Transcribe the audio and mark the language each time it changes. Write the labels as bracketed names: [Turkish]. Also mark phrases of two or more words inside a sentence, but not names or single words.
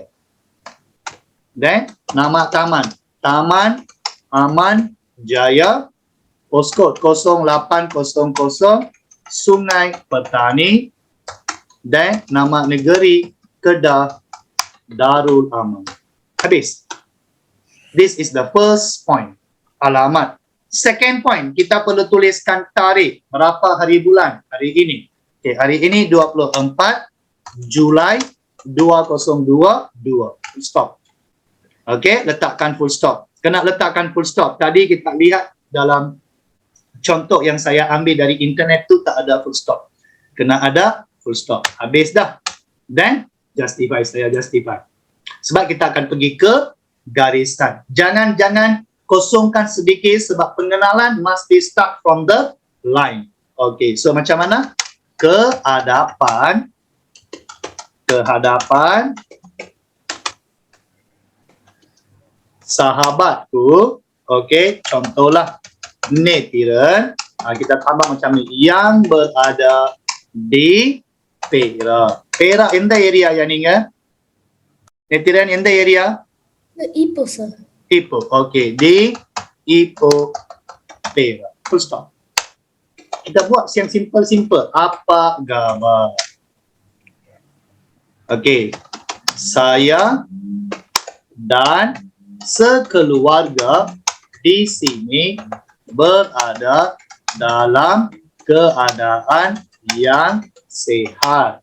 [Malay] Dan nama taman. Taman Aman Jaya. Postcode 0800 Sungai Petani. Dan nama negeri Kedah Darul Aman. Habis. [English] This is the first point. [Malay] Alamat. [English] Second point, [Malay] kita perlu tuliskan tarikh. Berapa hari bulan hari ini? Okay, hari ini 24 Julai 2022. Stop. Okay, letakkan [English] full stop. [Malay] Kena letakkan [English] full stop. [Malay] Tadi kita lihat dalam contoh yang saya ambil dari internet tu tak ada full stop. Kena ada [English] full stop. [Malay] Habis dah. [English] Then, justify, [Malay] saya justify. Sebab kita akan pergi ke garisan. Jangan kosongkan sedikit sebab pengenalan [English] must be start from the line. Okay, so [Malay] macam mana? Kehadapan sahabatku. Okay, contohlah Netiren. Kita tambah macam ni. Yang berada di Perak. [Tamil] Perak எந்த ஏரியா நீங்க? Netiren எந்த ஏரியா? [English] Ipoh, sir. [Malay] Ipoh. Okay, di Ipoh Perak. [English] Full stop. [Malay] Kita buat yang simple. Apa gambar? Okay. Saya dan sekeluarga di sini berada dalam keadaan yang sehat.